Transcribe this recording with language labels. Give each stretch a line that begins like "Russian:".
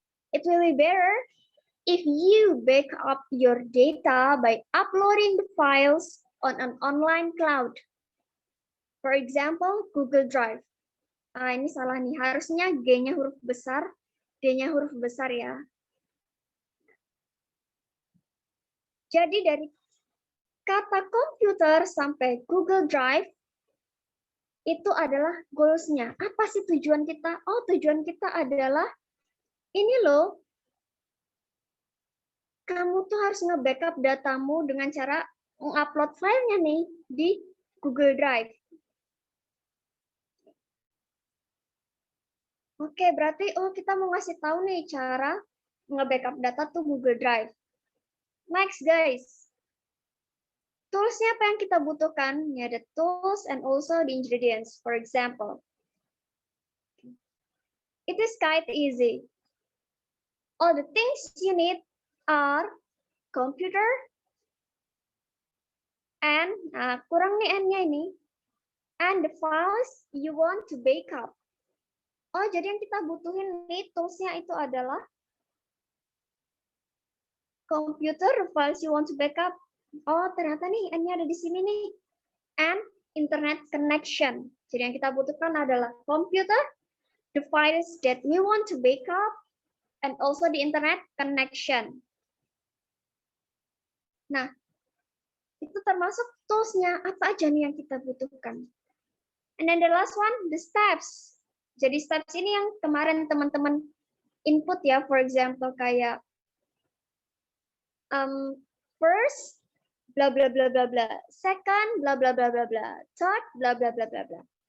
English: It will be better if you back up your data by uploading the files on an online cloud. For example, Google Drive.
Indonesian: Ini salah nih, harusnya G-nya huruf besar, D-nya huruf besar ya. Jadi dari kata komputer sampai Google Drive, itu adalah goals-nya. Apa sih tujuan kita? Oh, tujuan kita adalah ini loh, kamu tuh harus nge-backup datamu dengan cara mengupload filenya nih di Google Drive. Oke, berarti kita mau ngasih tahu nih cara nge-backup data tuh Google Drive. Next, guys. Tools-nya apa yang kita butuhkan? Ini ada
English: tools and also the ingredients. For example, it is quite easy. All the things you need are computer and
Indonesian: kurang nih N-nya ini,
English: and the files you want to backup.
Indonesian: Oh, jadi yang kita butuhin nih tools-nya itu adalah computer,
English: the files you want to backup.
Indonesian: Oh, ternyata nih N-nya ada di sini nih.
English: And internet connection.
Indonesian: Jadi yang kita butuhkan adalah
English: computer, the files that we want to backup, and also the internet connection.
Indonesian: Nah, itu termasuk tools-nya. Apa aja nih yang kita butuhkan?
English: And then the last one, the steps.
Indonesian: Jadi steps ini yang kemarin teman-teman input ya, for example kayak first bla bla bla bla bla, second bla bla bla bla bla, third bla bla bla bla bla.